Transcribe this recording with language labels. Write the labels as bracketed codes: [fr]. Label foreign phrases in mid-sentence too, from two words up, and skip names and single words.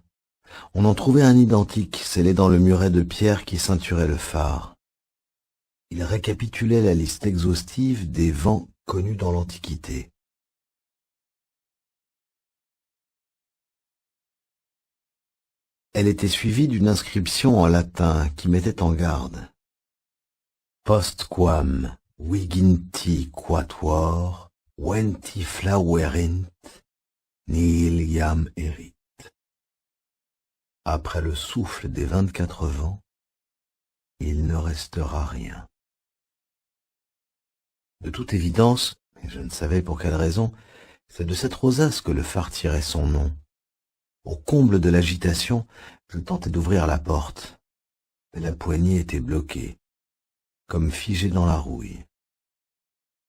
[fr] On en trouvait un identique, scellé dans le muret de pierre qui ceinturait le phare. Il récapitulait la liste exhaustive des vents connus dans l'Antiquité. Elle était suivie d'une inscription en latin qui mettait en garde. [la] Postquam viginti quatuor venti flaverint nihil iam erit. [fr] Après le souffle des 24 vents, il ne restera rien. De toute évidence, et je ne savais pour quelle raison, c'est de cette rosace que le phare tirait son nom. Au comble de l'agitation, je tentai d'ouvrir la porte, mais la poignée était bloquée, comme figée dans la rouille.